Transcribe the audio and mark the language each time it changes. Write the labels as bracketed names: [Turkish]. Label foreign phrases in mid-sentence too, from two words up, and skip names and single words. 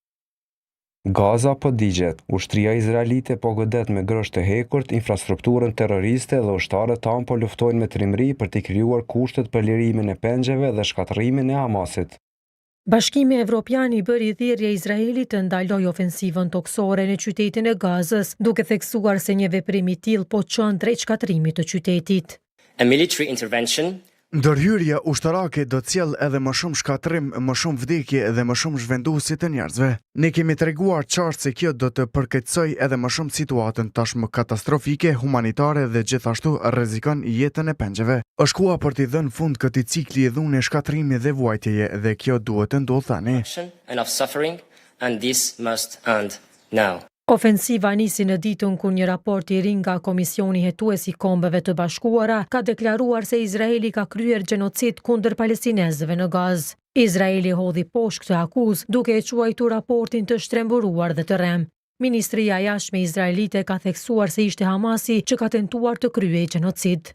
[Albanian] Gaza po digjet, ushtria izraelite po godet me grosht të hekurt, infrastrukturën terroriste dhe ushtarët tanë po luftojnë me trimëri për t'i krijuar kushtet për lirimin e pengjeve dhe shkatërimin e Hamasit. Bashkimi Evropian i bëri thirrje Izraelit të ndalojë ofensivën toksore në qytetin e Gazës, duke theksuar se një veprim i tillë po çon drejt shkatërimit të qytetit. [English] A military intervention [Albanian] Ndërhyrja ushtarake do t'sjell edhe më shumë shkatrim, më shumë vdekje dhe më shumë zhvenduesi të njerëzve. Ne kemi treguar qartë se kjo do të përkeqësoj edhe më shumë situatën tashmë katastrofike, humanitare dhe gjithashtu rrezikon jetën e pengjeve. Është koha për t'i dhënë fund këtij cikli i dhunë shkatrimi dhe vuajtjeje dhe kjo duhet të ndodhë tani. [English] and this must end now. [Albanian] Ofensiva nisi në ditën kur një raport i ri nga Komisioni Hetues i Kombeve të Bashkuara ka deklaruar se Izraeli ka kryer gjenocid kundër palestinezëve në Gazë. Izraeli hodhi poshtë këtë akuzë duke e quajtur raportin të shtremburuar dhe të rrem. Ministria e Jashtme izraelite ka theksuar se ishte Hamasi që ka tentuar të kryejë gjenocid.